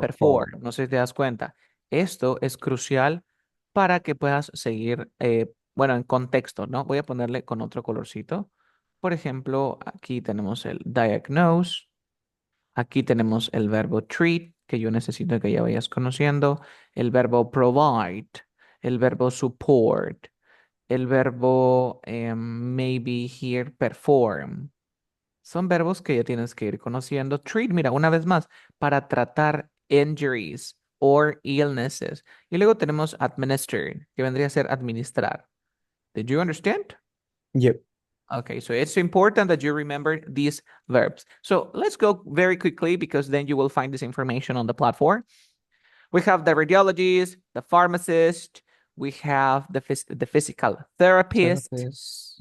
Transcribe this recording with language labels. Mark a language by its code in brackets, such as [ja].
[es] Perform. No sé si te das cuenta. Esto es crucial para que puedas seguir, bueno, en contexto, ¿no? Voy a ponerle con otro colorcito. Por ejemplo, aquí tenemos el diagnose. Aquí tenemos el verbo treat, que yo necesito que ya vayas conociendo. El verbo provide. El verbo support. El verbo [en] maybe here perform. [es] Son verbos que ya tienes que ir conociendo. Treat, mira, una vez más, para tratar [en] injuries or illnesses. [es] Y luego tenemos administer, que vendría a ser administrar. [en] Did you understand? Yep. Okay, so it's important that you remember these verbs. So let's go very quickly because then you will find this information on the platform. We have the radiologist, the pharmacist, we have the physical therapist, Therapist.